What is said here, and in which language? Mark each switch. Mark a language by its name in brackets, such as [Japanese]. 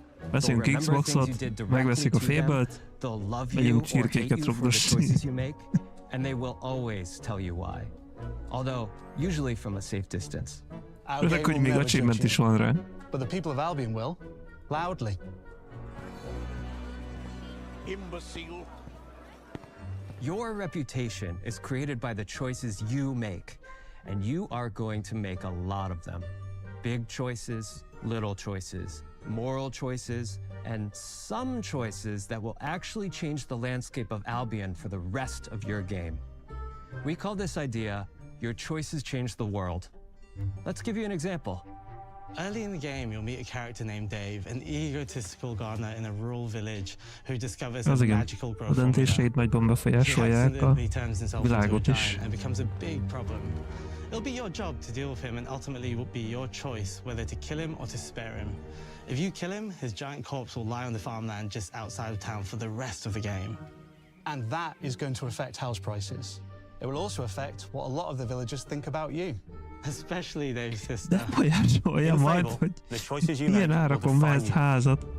[Hungarian] Veszünk Xboxot, megveszik a Fable-t, megyünk csirkéket rugdosni. [English] And they will always tell you why. Although, usually from a safe distance. [Hungarian] Öreg, hogy még achievement is van rá. [English] But the people of Albion will, loudly. Imbecile. Your reputation is created by the choices you make, and you are going to make a lot of them. Big choices, little choices, moral choices, and some choices that will actually change the landscape of Albion for the rest of your game. We call this idea, your choices change the world. Let's give you an example. Early in the game, you'll meet a character named Dave, an egotistical gardener in a rural village who discovers a magical growth formula. He accidentally turns himself into a giant and becomes a big problem. It'll be your job to deal with him, and ultimately it will be your choice whether to kill him or to spare him. If you kill him, his giant corpse will lie on the farmland just outside of town for the rest of the game. And that is going to affect house prices. It will also affect what a lot of the villagers think about you. Especially Dave's sister. [Hungarian] De befolyásolja majd, hogy ilyen árakon vehetsz házat.